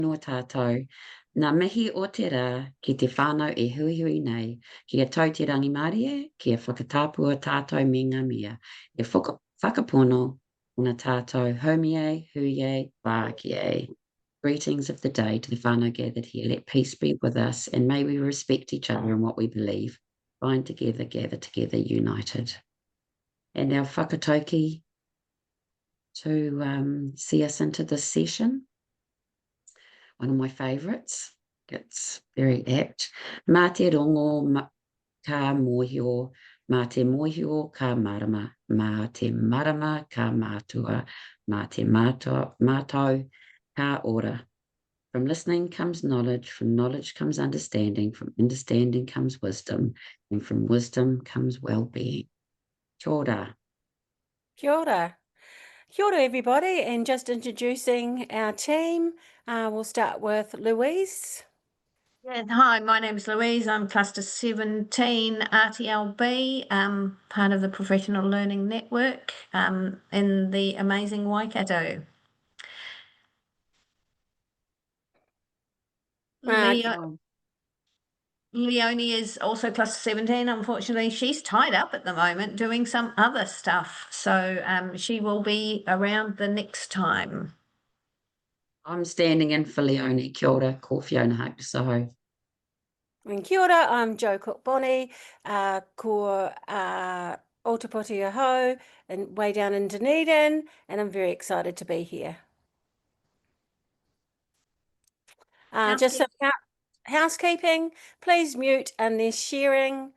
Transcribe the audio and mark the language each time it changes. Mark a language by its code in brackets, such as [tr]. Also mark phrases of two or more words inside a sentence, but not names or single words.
[mi] no tātou, nā mihi o te rā ki te whānau e hui nei, kia tau te rangi Mārie, kia whakatāpua tātou me ngā mea, e whakapono o ngā tātou haumie, huie, wākie. [en] Greetings of the day to the whānau gathered here. Let peace be with us, and may we respect each other in what we believe. Bind together, gather together, united. And our whakatauki to see us into this session. One of my favourites. It's very apt. [mi] Mā te rongo ka mōhio, mā te mōhio ka marama, mā te marama ka mātua, mā te mātau ka ora. [en] From listening comes knowledge, from knowledge comes understanding, from understanding comes wisdom, and from wisdom comes well-being. [mi] Kia ora. Kia ora. Kia ora, [en] everybody, and just introducing our team. We'll start with Louise. Yeah, hi, my name is Louise. I'm Cluster 17 RTLB, part of the Professional Learning Network in the amazing Waikato. Leonie is also Cluster 17. Unfortunately, she's tied up at the moment doing some other stuff. So she will be around the next time. I'm standing in for Leonie. [mi] Kia ora, ko Fiona Hakusaho. [en] And [mi] kia ora, [en] I'm Jo Cook-Bonnie, [mi] ko Ōtepoti [en] and way down in Dunedin, and I'm very excited to be here. Just some housekeeping, please mute unless sharing.